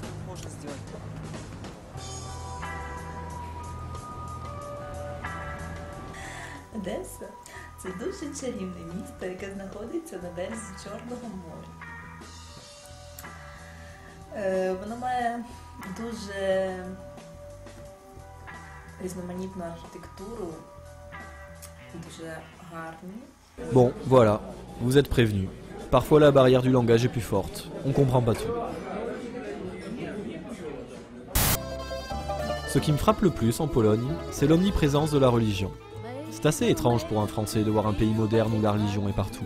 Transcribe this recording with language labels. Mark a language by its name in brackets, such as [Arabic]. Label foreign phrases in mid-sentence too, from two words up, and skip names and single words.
[Ukrainian] Одеса – це дуже чарівне місто, яке знаходиться на березі Чорного моря. Воно має дуже різноманітну архітектуру, дуже гарні. [French] Bon, voilà, vous êtes prévenus. Parfois la barrière du langage est plus forte, on comprend pas tout. Ce qui me frappe le plus en Pologne, c'est l'omniprésence de la religion. C'est assez étrange pour un Français de voir un pays moderne où la religion est partout.